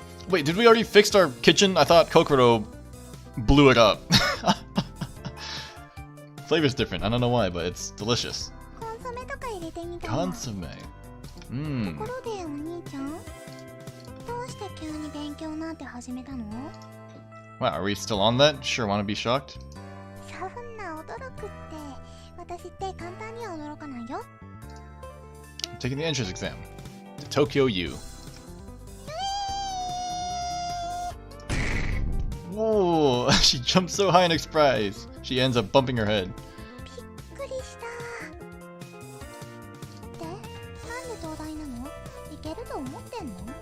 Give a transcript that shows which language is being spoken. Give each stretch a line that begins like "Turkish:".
English: Wait, did we already fix our kitchen? I thought Kokoro blew it up. Flavor's different. I don't know why, but it's delicious.
Japanese: コンソメとか入れてみたら。
English: Consomme.
Japanese: ところでお兄ちゃん、どうして急に勉強なんて始めたの？
English: Wow, are we still on that? Sure, wanna be shocked?
Japanese: そんな驚くって、私って簡単には驚かないよ。
English: I'm taking the entrance exam. To Tokyo U. Whoa, she jumped so high in surprise. She ends up bumping her head.
Japanese: びっくりした。で、なんで東大なの？いけると思ってんの？